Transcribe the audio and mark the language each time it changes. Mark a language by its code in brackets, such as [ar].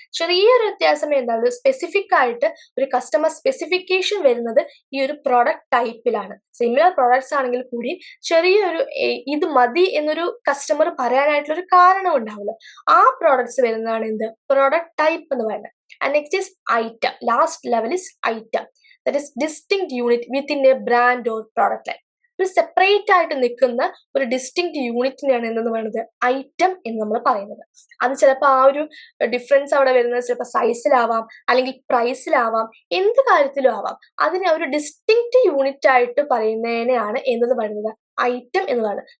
[ml] ചെറിയൊരു വ്യത്യാസമേ ഉണ്ടാവുള്ളൂ, സ്പെസിഫിക് ആയിട്ട് ഒരു കസ്റ്റമർ സ്പെസിഫിക്കേഷൻ വരുന്നത് ഈ ഒരു പ്രോഡക്റ്റ് ടൈപ്പിലാണ്. സിമിലർ പ്രോഡക്ട്സ് ആണെങ്കിൽ കൂടി ചെറിയൊരു ഇത് മതി എന്നൊരു കസ്റ്റമർ പറയാനായിട്ടുള്ള ഒരു കാരണം ഉണ്ടാവുമല്ലോ, ആ പ്രോഡക്ട്സ് വരുന്നതാണ് എന്ത് പ്രോഡക്റ്റ് ടൈപ്പ് എന്ന് പറയുന്നത്. [en] And next is item. Last level is item. That is distinct unit within a brand or product line. [ml] ഒരു സെപ്പറേറ്റ് ആയിട്ട് നിൽക്കുന്ന ഒരു ഡിസ്റ്റിങ്ക്ട് യൂണിറ്റിനെയാണ് എന്തെന്ന് പറയുന്നത് ഐറ്റം എന്ന് നമ്മൾ പറയുന്നത്. അത് ചിലപ്പോൾ ആ ഒരു ഡിഫറൻസ് അവിടെ വരുന്നത് ചിലപ്പോൾ സൈസിലാവാം, അല്ലെങ്കിൽ പ്രൈസിലാവാം, എന്ത് കാര്യത്തിലും ആവാം. അതിനെ ഒരു ഡിസ്റ്റിങ്ക്ട് യൂണിറ്റ് ആയിട്ട് പറയുന്നതിനെയാണ് എന്തെന്ന് പറയുന്നത് ഐറ്റം എന്ന് പറയുന്നത്.